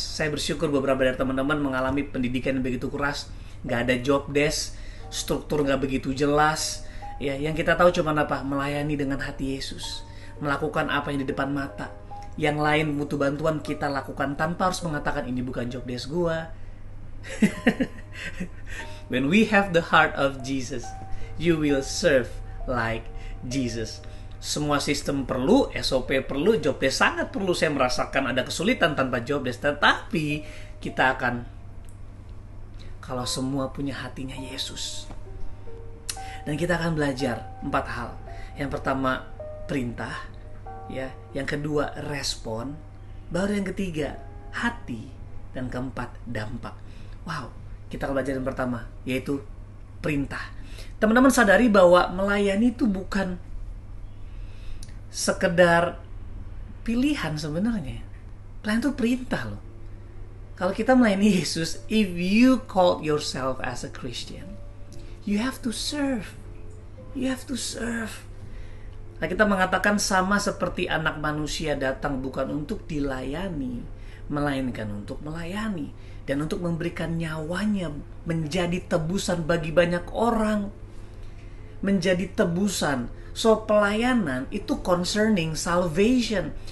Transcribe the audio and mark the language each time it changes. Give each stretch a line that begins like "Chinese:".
Indonesian: Saya bersyukur beberapa dari teman-teman mengalami pendidikan yang begitu keras. Gak ada job desk, struktur gak begitu jelas. Ya, yang kita tahu cuma apa? Melayani dengan hati Yesus, melakukan apa yang di depan mata. Yang lain butuh bantuan, kita lakukan tanpa harus mengatakan ini bukan job desk gua.
English: When we have the heart of Jesus, you will serve like Jesus.
Indonesian: Semua sistem perlu, SOP perlu, job desk sangat perlu. Saya merasakan ada kesulitan tanpa job desk, tetapi kita akan, kalau semua punya hatinya Yesus. Dan kita akan belajar 4 hal. Yang pertama, perintah, ya. Yang kedua, respon. Baru yang ketiga, hati. Dan keempat, dampak. Wow, kita akan belajar yang pertama, yaitu perintah. Teman-teman sadari bahwa melayani itu bukan sekedar pilihan sebenarnya. Pelayan itu perintah loh. Kalau kita melayani Yesus,
English: if you call yourself as a Christian, you have to serve. You have to serve.
Indonesian: Nah, kita mengatakan sama seperti anak manusia datang bukan untuk dilayani, melainkan untuk melayani dan untuk memberikan nyawanya menjadi tebusan bagi banyak orang. Menjadi tebusan. So, pelayanan itu
English: concerning salvation.